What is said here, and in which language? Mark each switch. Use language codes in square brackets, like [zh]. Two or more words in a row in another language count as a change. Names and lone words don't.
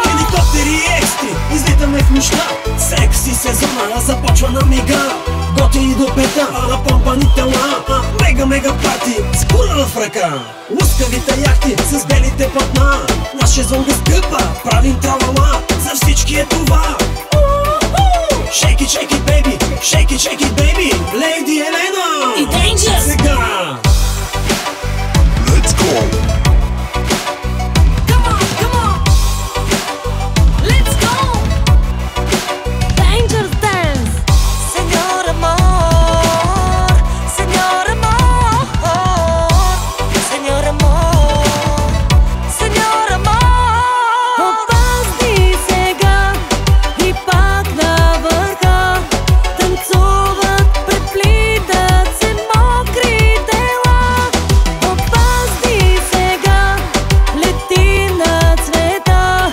[bg] Хеликоптери и екстри, излитаме в нощта. Секси сезона започва на мига. Готини до пета, напомпани тела. Мега парти, с кура в ръка. Лъскавите яхти с белите платна. На шезлонга скъпа, правим тралала. За всички е това. [en] Shake it, shake it, baby, shake it, shake it, baby. [bg] Лейди Елена И Danger. сега. [en] Let's go. Come on, come on. Let's go. Dangerous dance. [es] Señor amor, señor amor, señor amor, señor amor. [bg] Опазни сега и пак на върха танцуват, преплитат се мокри тела. Опазни сега, лети на цвета.